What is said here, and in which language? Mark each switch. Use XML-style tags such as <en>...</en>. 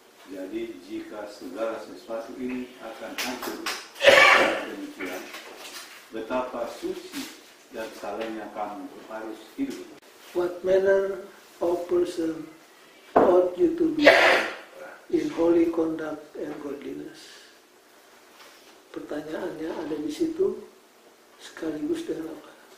<id>Jadi jika segala sesuatu ini akan hancur demikian, betapa suci dan salehnya kamu harus hidup.</id> <en>What manner of person ought you to be in holy conduct and godliness?</en> <id>Pertanyaannya ada di situ sekaligus dengan apa?</id>